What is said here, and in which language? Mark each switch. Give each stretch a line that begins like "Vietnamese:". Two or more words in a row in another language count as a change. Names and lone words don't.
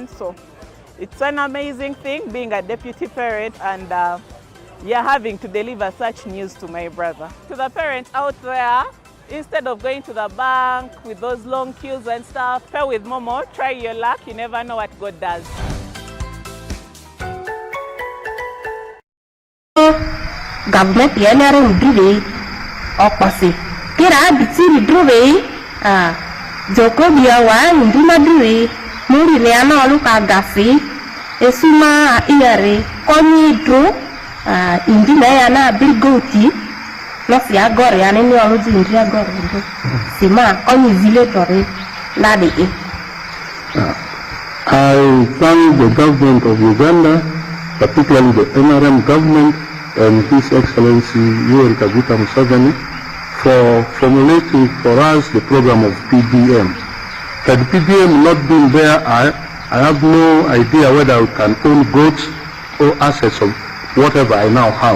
English: So it's an amazing thing being a deputy parent and having to deliver such news to my brother. To the parents out there, instead of going to the bank with those long queues and stuff, pay with Momo, try your luck, you never know what God does.
Lugbara: Government yanare udure opasi kira bitiri dure joko biya wa nduma dure muri leana aluka gafi esuma iare konyi dro indi na yana bilgoti no si agore yani ni oluzi indi agore sima konyi vile tore lade
English: I thank the government of Uganda, particularly the NRM government and His Excellency Yoweri Kaguta Museveni for formulating for us the program of PDM. Had PDM not been there, I have no idea whether I can own goods or assets of whatever I now have.